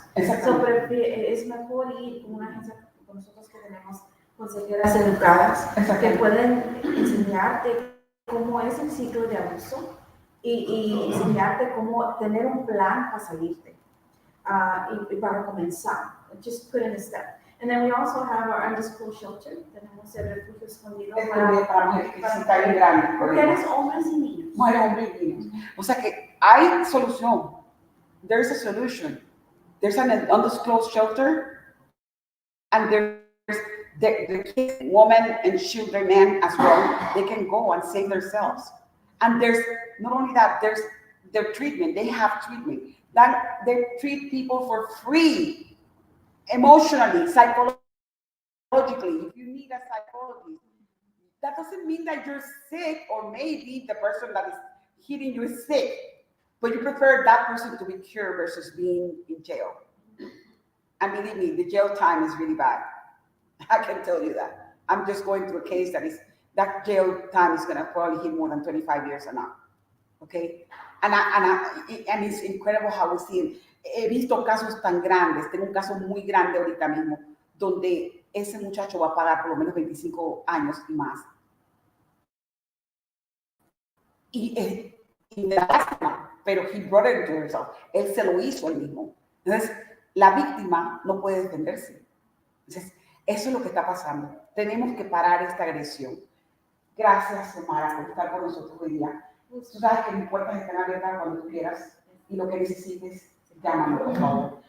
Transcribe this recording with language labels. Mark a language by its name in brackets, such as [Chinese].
[Spanish] Es mejor ir con una agencia con nosotros que tenemos consejeras educadas que pueden enseñarte cómo es el ciclo de abuso y enseñarte cómo tener un plan para salirte y para comenzar. [English] Just put in a step. And then we also have our undisclosed shelter. [Spanish] Tenemos el refugio escondido para mujeres, hombres y niños. Hombres y niños. O sea que hay solución. [English] There's a solution. There's an undisclosed shelter, and there's the kids, women and children, men as well. They can go and save themselves. And there's not only that, there's their treatment. They have treatment. That they treat people for free. Emotionally, psychologically, if you need a psychologist, that doesn't mean that you're sick or maybe the person that is hitting you is sick, but you prefer that person to be cured versus being in jail. And believe me, the jail time is really bad. I can tell you that. I'm just going through a case that jail time is going to probably hit more than 25 years or not. Okay? And it's incredible how we see. [Spanish] He visto casos tan grandes. Tengo un caso muy grande ahorita mismo, donde ese muchacho va a pagar por lo menos 25 años y más. Y me da lástima, pero [English] he brought it to himself. [Spanish] Él se lo hizo él mismo. Entonces, la víctima no puede defenderse. Entonces, eso es lo que está pasando. Tenemos que parar esta agresión. Gracias, Siomara, por estar con nosotros hoy día. Tú sabes que mis puertas están abiertas cuando tú quieras y lo que necesites, llámame, por favor.